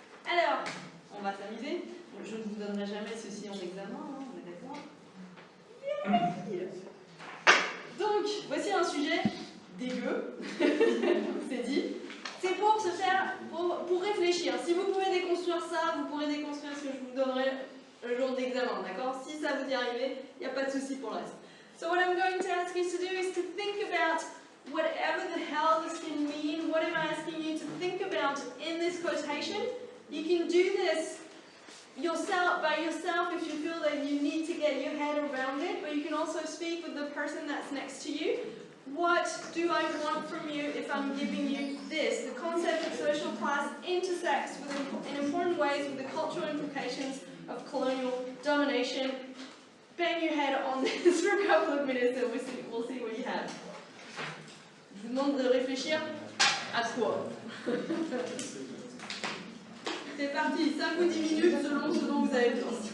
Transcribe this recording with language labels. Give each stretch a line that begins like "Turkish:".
French: Alors, on va s'amuser. Donc, je ne vous donnerai jamais ceci en examen, hein, on est d'accord? Yeah. Donc, voici un sujet dégueu, c'est dit. C'est pour se faire, pour réfléchir. Si vous pouvez déconstruire ça, vous pourrez déconstruire ce que je vous donnerai le jour d'examen, d'accord? Si ça vous y arrivez, il n'y a pas de souci pour le reste.
English: So what I'm going to ask you to do is to think about whatever the hell this can mean. What am I asking you to think about in this quotation? You can do this yourself, by yourself, if you feel that you need to get your head around it, but you can also speak with the person that's next to you. What do I want from you if I'm giving you this? The concept of social class intersects in important ways with the cultural implications of colonial domination. Bang your head on this for a couple of minutes and we'll see what you have.
French: Je vous demande de réfléchir à quoi. C'est parti, 5 ou 10 minutes selon ce dont vous avez besoin.